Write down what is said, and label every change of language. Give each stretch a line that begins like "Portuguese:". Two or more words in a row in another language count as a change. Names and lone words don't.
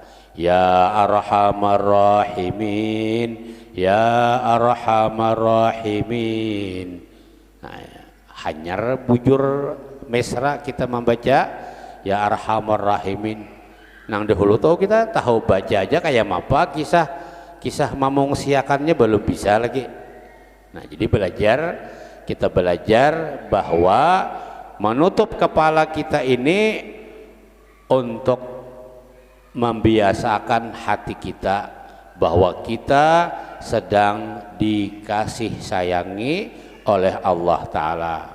Arabic: Ya Arhamar Rahimin, Ya Arhamar Rahimin.
Banjar: Nah, hanyar bujur mesra kita membaca Ya Arhamar Rahimin. Nang dahulu tuh kita tahu baca aja kayak apa, kisah mengungsiakannya belum bisa lagi.
Indonesian: Nah jadi kita belajar bahwa menutup kepala kita ini untuk membiasakan hati kita bahwa kita sedang dikasih sayangi oleh Allah Ta'ala.